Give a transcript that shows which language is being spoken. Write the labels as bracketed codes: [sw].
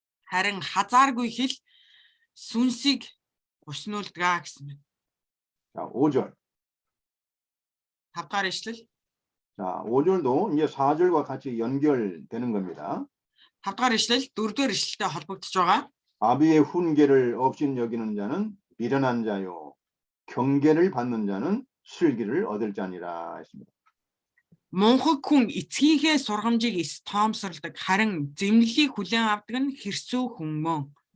[mn] Харин хазааргүй хэл сүнсийг гуснуулдаг гэсэн байна. [ko] 자, 5절. [mn] 5-р ишлэл. [ko] 자, 5절도 이제 4절과 같이 연결되는 겁니다. [mn] 5-р ишлэл 4-р ишлэлтэй холбогдож байгаа. [ko] 아비의 훈계를 업신 여기는 자는 미련한 자요. 경계를 받는 자는 슬기를 얻을 자니라 했습니다. [mn] Мунхаг хүн эцгийнхээ сургамжийг тоомсордог, харин зэмлэлийг хүлээн авдаг нь хэрсүү хүн мөн.